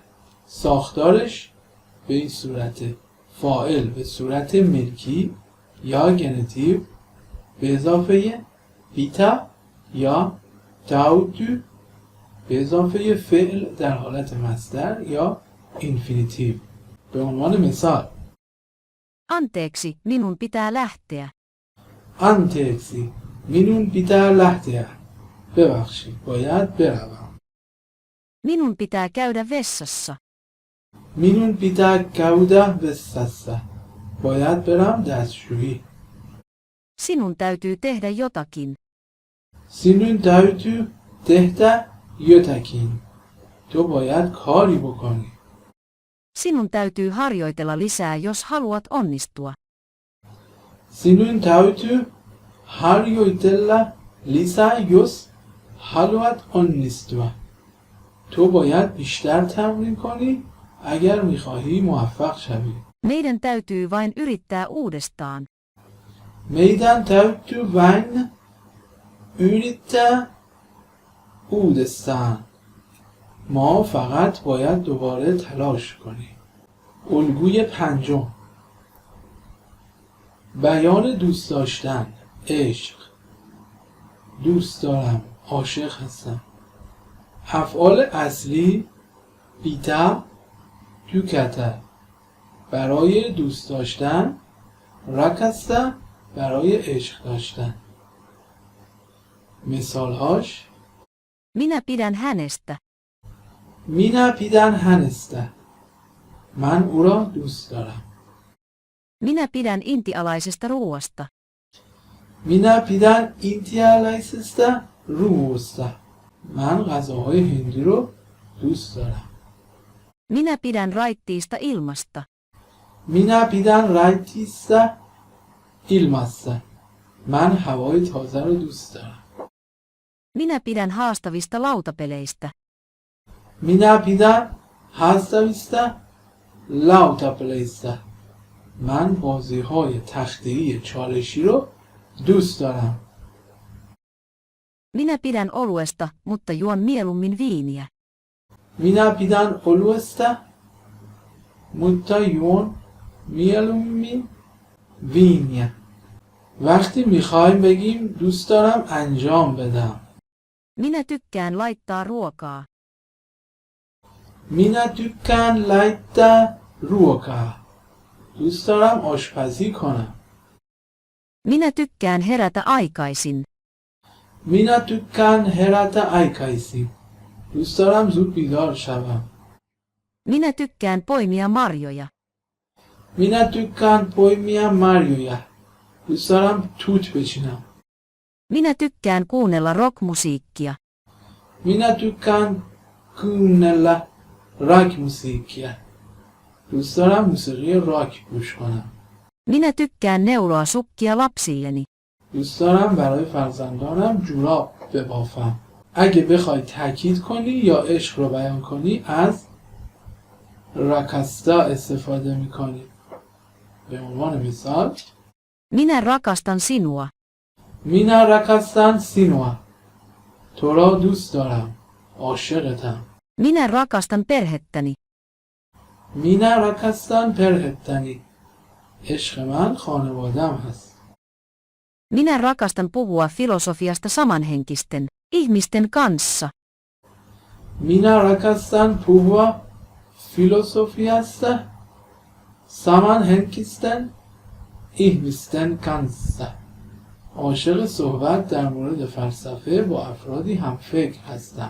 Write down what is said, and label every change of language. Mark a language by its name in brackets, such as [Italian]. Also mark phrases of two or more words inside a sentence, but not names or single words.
[Persian] ساختارش به این صورت، فاعل به صورت ملکی یا گنتیو به اضافه بیتا یا تاودو به اضافه فعل در حالت مصدر یا اینفینیتیو. به عنوان مثال [Finnish] Anteeksi, minun pitää lähteä. anteeksi minun pitää lähteä. [Persian] ببخشید باید بروم. [Finnish] Minun pitää käydä vessassa. minun pitää käydä vessassa. [Persian] باید برم دستشویی. [Finnish] Sinun täytyy tehdä jotakin. sinun täytyy tehdä jotakin. [Persian] تو باید کاری بکنی. [Finnish] Sinun täytyy harjoitella lisää, jos haluat onnistua. sinun täytyy harjoitella lisää, jos haluat onnistua. [Persian] تو باید بیشتر تمرین کنی اگر میخواهی موفق شوی. [Finnish] Meidän täytyy vain yrittää uudestaan. meidän täytyy vain yrittää uudestaan. [Persian] ما فقط باید دوباره تلاش کنیم. الگوی پنجم، بیان دوست داشتن، عشق. دوست دارم، عاشق هستم. افعال اصلی بیتا، توکتا برای دوست داشتن، رکستا برای عشق داشتن. مثالهاش [Finnish] Minä pidän hänestä. minä pidän hänestä. [Persian] من او را دوست دارم. [Finnish] Minä pidän intialaisesta ruoasta. minä pidän intialaisesta ruoasta. [Persian] من غذاهای هندی رو دوست دارم. [Finnish] Minä pidän raittiista ilmasta. minä pidän raittiista ilmasta. [Persian] من هوای تازه رو دوست دارم. [Finnish] Minä pidän haastavista lautapeleistä. minä pidän haastavista lautapeleistä. [Persian] من بازی‌های تخته‌ای چالشی رو دوست دارم. [Finnish] Minä pidän oluesta, mutta juon mieluummin viiniä. minä pidän oluesta, mutta juon mieluummin viiniä. [Persian] وقتی میخوایم بگیم دوست دارم انجام بدم. [Finnish] Minä tykkään laittaa ruokaa. minä tykkään laittaa ruokaa. [Persian] دوست دارم آشپزی کنم. [Finnish] Minä tykkään herätä aikaisin. minä tykkään herätä aikaisin. [Persian] دوست دارم زود بیدار شوم. [Finnish] Minä tykkään poimia marjoja. minä tykkään poimia marjoja. [Persian] دوست دارم توت بچینم. [Finnish] Minä tykkään kuunnella rockmusiikkia. minä tykkään kuunnella rockmusiikkia. [Persian] دوست دارم موسیقی راک گوش کنم. [Finnish] Minä tykkään neuloa sukkia lapsilleni. [Persian] دوست دارم برای فرزندانم جوراب ببافم. اگه بخوای تاکید کنی یا عشق رو بیان کنی از رکستا استفاده میکنیم. به عنوان مثال [Finnish] Minä rakastan sinua. minä rakastan sinua. [Persian] تو را دوست دارم. عاشقتم. [Finnish] Minä rakastan perhettäni. minä rakastan perhettäni. [Persian] عشق من خانوادم هست. [Finnish] Minä rakastan puhua filosofiasta samanhenkisten ihmisten kanssa. minä rakastan puhua filosofiasta. samanhenkisten ihmisten kanssa. [Persian] عاشق صحبت در مورد فلسفه با افرادی هم فکر هستم.